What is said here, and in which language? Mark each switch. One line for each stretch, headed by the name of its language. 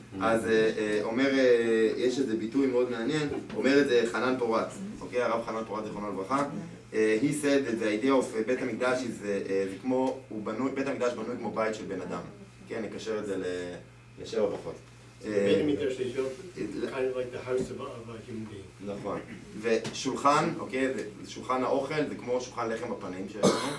Hebrew: אז אומר, יש איזה ביטוי מאוד מעניין, אומר את זה חנן פורת, אוקיי, הרב חנן פורת זיכרונו לברכה.
English: He said that the idea of
Hebrew: בית המקדש זה כמו, בית המקדש בנוי כמו בית של בן אדם. כן, נקשר את זה לשבע פחות.
English: בית המקדש is kind of like the house of a human being.
Hebrew: נכון. ושולחן, אוקיי, שולחן האוכל זה כמו שולחן לחם בפנים שלנו.